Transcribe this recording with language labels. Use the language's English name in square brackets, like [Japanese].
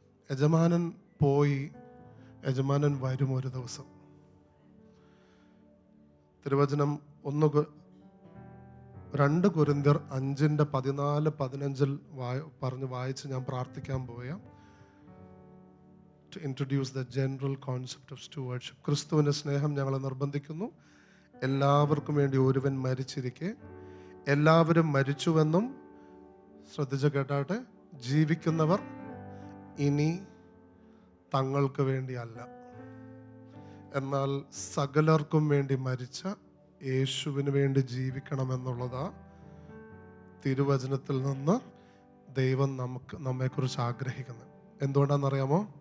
[Malayalam] യജമാനൻ പോയി, യജമാനൻ വരും ഒരു ദിവസം. തിരുവചനം 2 കൊരിന്ത്യർ 5:14-15 പറഞ്ഞ് വായിച്ച് ഞാൻ പ്രാർത്ഥിക്കാൻ പോയാ. [English] To introduce the general concept of stewardship. [Malayalam] ക്രിസ്തുവിൻ്റെ സ്നേഹം ഞങ്ങളെ നിർബന്ധിക്കുന്നു, എല്ലാവർക്കും വേണ്ടി ഒരുവൻ മരിച്ചിരിക്കെ എല്ലാവരും മരിച്ചുവെന്നും, ശ്രദ്ധിച്ച് കേട്ടാട്ടെ, ജീവിക്കുന്നവർ ഇനി തങ്ങൾക്ക് വേണ്ടിയല്ല, എന്നാൽ സകലർക്കും വേണ്ടി മരിച്ച യേശുവിന് വേണ്ടി ജീവിക്കണമെന്നുള്ളതാ തിരുവചനത്തിൽ നിന്ന് ദൈവം നമ്മെക്കുറിച്ച് ആഗ്രഹിക്കുന്നത്. എന്തുകൊണ്ടാണെന്നറിയാമോ?